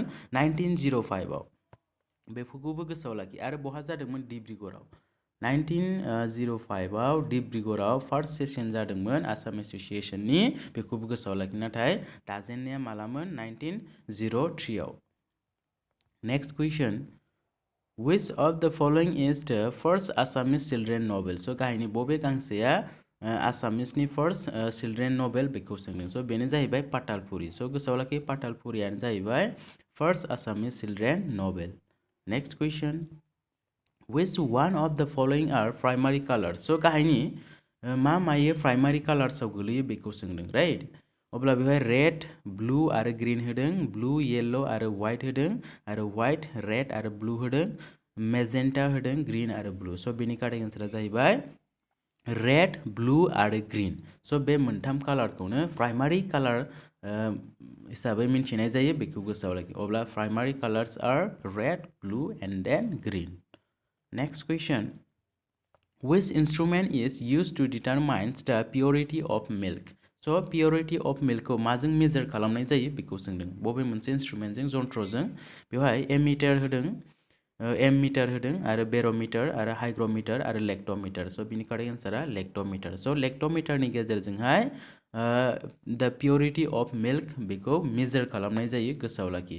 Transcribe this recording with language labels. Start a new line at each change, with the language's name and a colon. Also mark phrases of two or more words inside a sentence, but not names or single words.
Bodo: 1905 आव। बेफोरखौबो गोसोआव लाखि। आरो बहा जादोंमोन? डिब्रुगड़आव। 1905 आव डिब्रुगड़आव
English: first session
Bodo: जादोंमोन आसाम एस'सिएशननि, बेखौबो गोसोआव लाखि। नाथाय दाजेननाया मालामोन?
English: 1903 आव। next question, which of the following is the first Assamese children novel?
Bodo: स' गाहायनि बबे गांसेया आसामिसनि
English: first children novel
Bodo: बेखौ सोंदों। स' बेनो जाहैबाय पातालपुरि। स' गोसोआव लाखि, पातालपुरियानो जाहैबाय
English: first Assamese children novel. नेक्स्ट कुइसन, which one of the following are primary colors?
Bodo: स' गाहायनि मा मायो
English: primary colorsआव
Bodo: गोलैयो बेखौ सोंदों, राइट। अब्ला बेवहाय
English: red, blue
Bodo: आरो ग्रीन होदों,
English: blue, yellow
Bodo: आरो व्हाइट होदों, आरो
English: white, red
Bodo: आरो ब्लू होदों, मेजेन्टा होदों, ग्रीन आरो ब्लू। स' बेनि
English: correct answerआ
Bodo: जाहैबाय
English: red, blue
Bodo: आरो ग्रीन। स' बे मोनथाम कालारखौनो
English: primary color
Bodo: हिसाबै मिन्थिनाय जायो, बेखौ गोसोआव लाखि।
English: अब्ला primary colors are red, blue and then green. नेक्स्ट कुइसन, which instrument is used to determine the purity of milk?
Bodo: स'
English: purity of milkखौ
Bodo: माजों मेजार खालामनाय जायो बेखौ सोंदों। बबे मोनसे इन्सट्रुमेन्टजों, जन्थ्रजों? बेवहाय एमिटार होदों, एममिटार होदों, आरो बेर'मिटार आरो हाइग्र'मिटार आरो लेक्ट'मिटार। स' बिनि
English: correct answerआ
Bodo: लेक्ट'मिटार। स' लेक्ट'मिटारनि गेजेरजोंहाय
English: the purity of milk
Bodo: बेखौ मेजार खालामनाय जायो, गोसोआव लाखि।